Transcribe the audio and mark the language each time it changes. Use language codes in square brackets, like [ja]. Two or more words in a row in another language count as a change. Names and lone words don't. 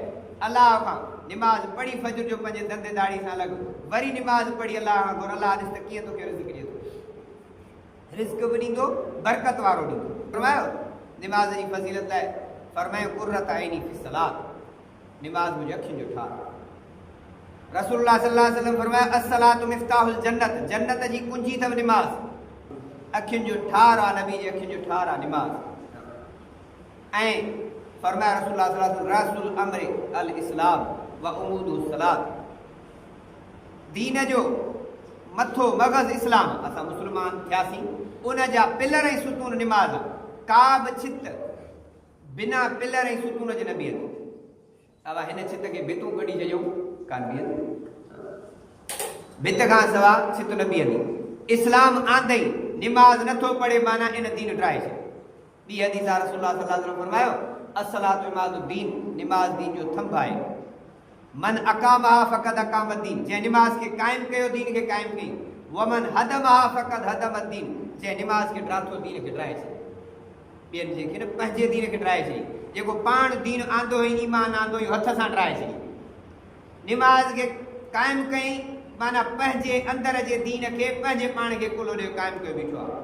[sd] अलाह खां निमाज़ पढ़ी फजर जो पंहिंजे धंधे दाड़ी सां लॻ, वरी निमाज़ पढ़ी अलाह खां घुर, अलाह ॾिस त कीअं तोखे रिज़्क़ ॾिए थो। रिज़्क़ बि ॾींदो, बरकत वारो ॾींदो। फरमायो निमाज़ जी फज़ीलत लाइ, फरमायो [ar] قرة عيني في الصلاة, [sd] निमाज़ मुंहिंजी अखियुनि जो ठार। [ar] رسول الله صلى الله عليه وسلم [sd] फरमाया [ar] الصلاة مفتاح الجنة, [sd] जन्नत जी कुंजी अथव निमाज़। अखियुनि जो ठार आहे, नबी जी अखियुनि जो ठार आहे निमाज़। ऐं फरमाया [ar] رسول الله صلى الله عليه وسلم رأس الأمر الإسلام و عمود الصلاة, [sd] दीन जो मथो मग़ज़ इस्लाम, असां मुस्लमान थियासीं, उन जा पिलर ऐं सुतून निमाज़। का बि छित बिना पिलर ऐं सुतून जे न बीहंदी। अवा हिन छित खे भितूं कढी छॾियूं, कान बीहंदी, भित खां सवा छित न बीहंदी। इस्लाम आंदई, निमाज़ नथो पढ़े माना इन दीन ड्राए छॾे। ॿी हदीस आहे, [ar] رسول الله صلى الله عليه وسلم [sd] फरमायो [ar] الصلاة عماد الدين, [sd] निमाज़ दीन जो थंभ आहे। [ar] من أقامها فقد أقام الدين, [sd] जंहिं निमाज़ खे क़ाइमु कयो दीन खे क़ाइमु कई। [ar] ومن هدمها فقد هدم الدين, [sd] जंहिं निमाज़ खे ड्राथो दीन खे ड्राए छॾी। ॿियनि जे खे न, पंहिंजे दीन खे ड्राए छॾी। जेको पाण दीन आंदो हुई, ईमान आंदो हुई, हथ सां ड्राए छॾी। निमाज़ खे क़ाइमु कई माना पंहिंजे अंदर जे दीन खे, पंहिंजे पाण खे कुल ॾे क़ाइमु कयो बीठो आहे।